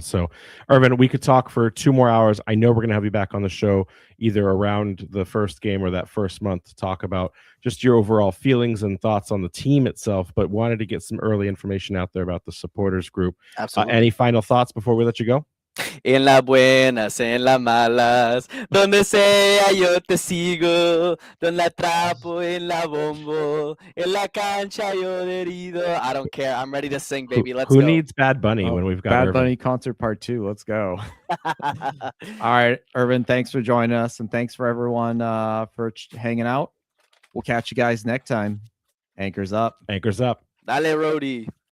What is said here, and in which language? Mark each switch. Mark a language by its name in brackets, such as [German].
[English] So, Ervin, we could talk for 2 more hours. I know we're going to have you back on the show either around the first game or that first month to talk about just your overall feelings and thoughts on the team itself, but wanted to get some early information out there about the supporters group. Absolutely. Any final thoughts before we let you go? [Spanish] En las buenas, en las malas, donde sea yo te sigo, donde la atrapo en la bombo, en la cancha yo herido. [English] I don't care. I'm ready to sing, baby. Let's go. Who needs Bad Bunny when we've got Bad Ervin? Bunny concert part 2? Let's go. All right, Ervin, thanks for joining us, and thanks for everyone for hanging out. We'll catch you guys next time. Anchors up. Anchors up. [Spanish] Dale, Rody.